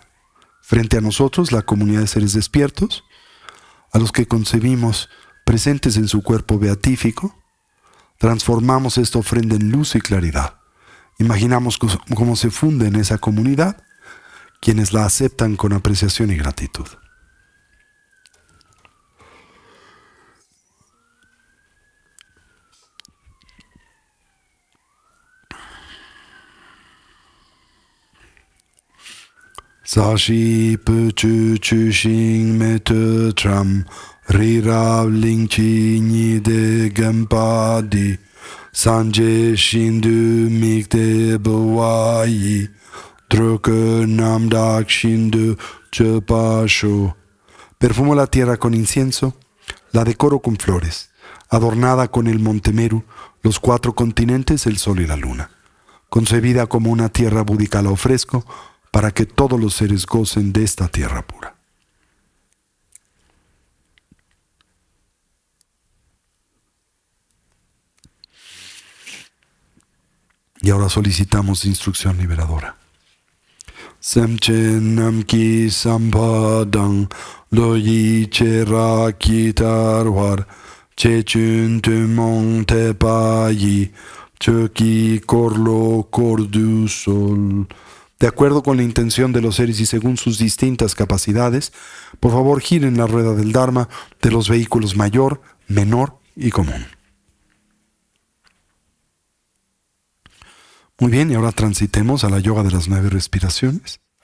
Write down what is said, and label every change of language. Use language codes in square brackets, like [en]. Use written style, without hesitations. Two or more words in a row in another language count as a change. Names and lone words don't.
[es] Frente a nosotros, la comunidad de seres despiertos, a los que concebimos presentes en su cuerpo beatífico, transformamos esta ofrenda en luz y claridad. Imaginamos cómo se funde en esa comunidad quienes la aceptan con apreciación y gratitud. [bo] ས་གཞི་ སྤོས་ཆུ་ བྱུགས་ཤིང་ མེ་ཏོག བཀྲམ་ རི་རབ་ གླིང་བཞི་ ཉི་ཟླས་ བརྒྱན་པ་འདི་ སངས་རྒྱས་ ཞིང་དུ་ དམིགས་ཏེ་ ཕུལ་བ་ཡིས་ འགྲོ་ཀུན་ རྣམ་དག་ ཞིང་ལ་ སྤྱོད་པར་ཤོག. [es] Perfumo la tierra con incienso, la decoro con flores, adornada con el Monte Meru, los 4 continentes, el Sol y la Luna. Concebida como una tierra búdica la ofrezco, para que todos los seres gocen de esta tierra pura. Y ahora solicitamos instrucción liberadora. [bo] སེམས་ཅན་ རྣམས་ཀྱི་ བསམ་པ་དང་ བློ་ཡི་ བྱེ་བྲག་ ཇི་ལྟར་བ་ ཆེ་ཆུང་ ཐུན་མོང་ ཐེག་པའི་ ཆོས་ཀྱི་ འཁོར་ལོ་ བསྐོར་དུ་ གསོལ. [es] De acuerdo con la intención de los seres y según sus distintas capacidades, por favor giren la rueda del Dharma de los vehículos mayor, menor y común. Muy bien, y ahora transitemos a la yoga de las 9 respiraciones.